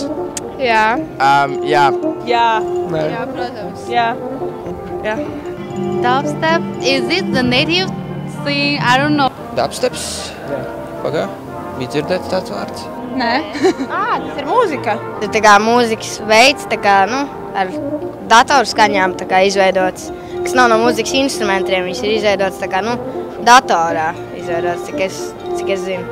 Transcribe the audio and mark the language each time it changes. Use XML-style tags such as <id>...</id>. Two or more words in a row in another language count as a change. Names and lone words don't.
<lv>Jā. Jā. Jā. Nē. Jā, protams. Jā. Jā.</lv> <en>Dubstep, is it the native thing? I don't know.</en> <lv>Dubsteps? Jā. Pagā? Bija dzirdēts tāds vārds? Nē. Tas ir mūzika. Tas tā kā mūzikas veids, tā kā, nu, ar datorskaņām tā kā izveidots, kas nav no mūzikas instrumentiem, viņš ir izveidots tā kā, nu, datorā izveidots, cik es zinu.</lv>